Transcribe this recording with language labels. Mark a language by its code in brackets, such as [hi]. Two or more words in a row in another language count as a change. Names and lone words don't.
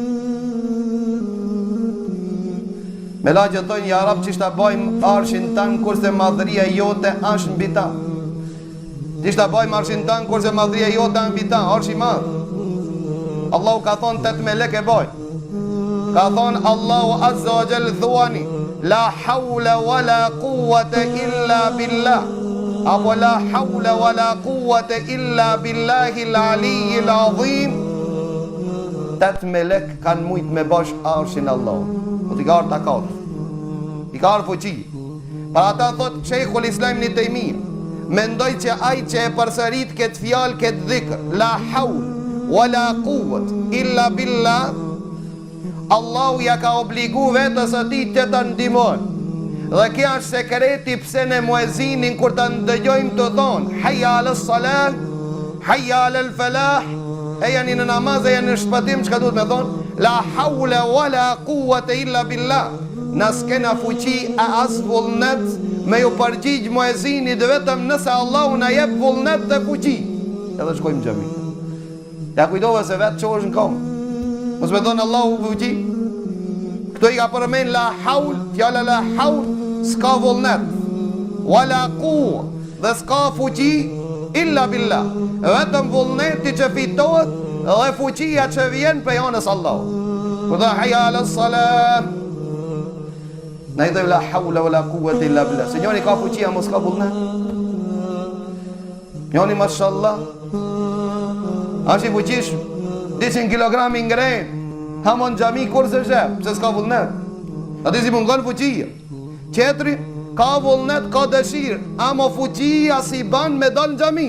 [sq] Melekët thonë ja Rab çishta bajmë arshin tan kurse madhëria jote është mbi ta. Çishta bajmë arshin tan kurse madhëria jote është mbi ta, arshi i madh. Allahu ka thonë 8 melek e baj. Ka thonë Allahu [ar] عز وجل [sq] thuani [ar] لا حول ولا قوة إلا بالله. Apo لا حول ولا قوة إلا بالله العلي العظيم. [sq] 8 melek kanë mujt me bash arshin Allah. Po t'i ka arë takat, i ka arë fuqi. Para ata thot Sheikhul Islam Ibn Taymija, mendoj që ai që e përsërit këtë fjalë, këtë dhikr, [ar] لا حول ولا قوة إلا بالله, [sq] Allahu ja ka obligu vetës ati të të ndihmon. Dhe kja është sekreti pse në muezinin kur të ndëgjojmë të thonë [ar] حي على الصلاة، حي على الفلاح, [sq] e janë në namaz e janë në shpëtim, çka duhet me thonë? [ar] لا حول ولا قوة إلا بالله. [sq] Nas kena fuqi a as vullnet me ju përgjigj muezinit vetëm nëse Allahu na jep vullnet dhe fuqi. Edhe shkojmë në xhami. Ja kujdove se vetë çohesh në kom. Mos me thonë Allahu fuqi. Këto i ka përmen [ar] لا حول, [sq] fjala [ar] لا حول, [sq] s'ka vullnet. [ar] ولا قوة, [sq] dhe s'ka fuqi [ar] إلا بالله. [sq] Vetëm vullneti që fitohet dhe fuqia që vjen për janës Allah. Ku dhe [ar] حي على الصلاة, [sq] na i dhe [ar] لا حول ولا قوة إلا بالله. [sq] Se njoni ka fuqia mos ka vullnet. Njoni mashallah është i fuqish 200 kg ngrej hamon xhami kurse shep, se s'ka vullnet. Ati si mungon fuqia. Qetri ka vullnet, ka dëshirë, ama fuqia si ban me dal në xhami.